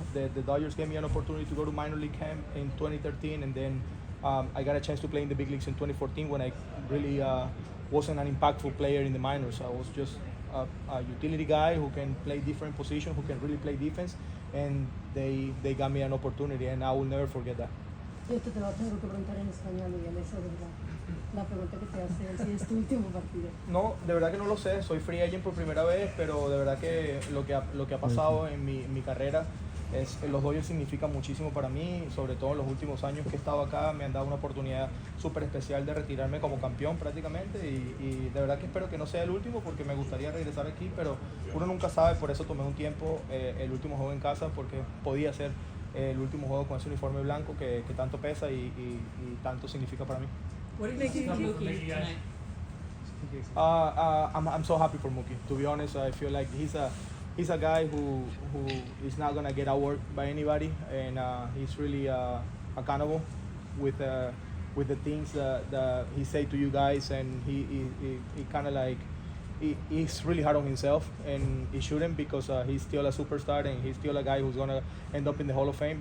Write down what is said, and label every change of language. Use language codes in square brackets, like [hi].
[en] The Dodgers gave me an opportunity to go to minor league camp in 2013, and then I got a chance to play in the big leagues in 2014 when I really wasn't an impactful player in the minors. I was just a utility guy who can play different positions, who can really play defense, and they got me an opportunity, and I will never forget that. [es] Yo te lo tengo que preguntar en español, Miguel, eso es verdad. La pregunta que te hace si es tu último partido. No, de verdad que no lo sé. Soy free agent por primera vez, pero de verdad que lo que ha pasado en mi carrera los Dodgers significan muchísimo para mí, sobre todo en los últimos años que he estado acá. Me han dado una oportunidad súper especial de retirarme como campeón prácticamente, y de verdad que espero que no sea el último porque me gustaría regresar aquí, pero uno nunca sabe. Por eso tomé un tiempo el último juego en casa, porque podía ser el último juego con ese uniforme blanco que tanto pesa y tanto significa para mí. [en] What do you think of Mookie tonight? I'm so happy for Mookie. To be honest, I feel like he's a guy who is not gonna get outworked by anybody, and he's really accountable with the things that he say to you guys, and he kind of like he's really hard on himself, and he shouldn't, because he's still a superstar and he's still a guy who's gonna end up in the Hall of Fame.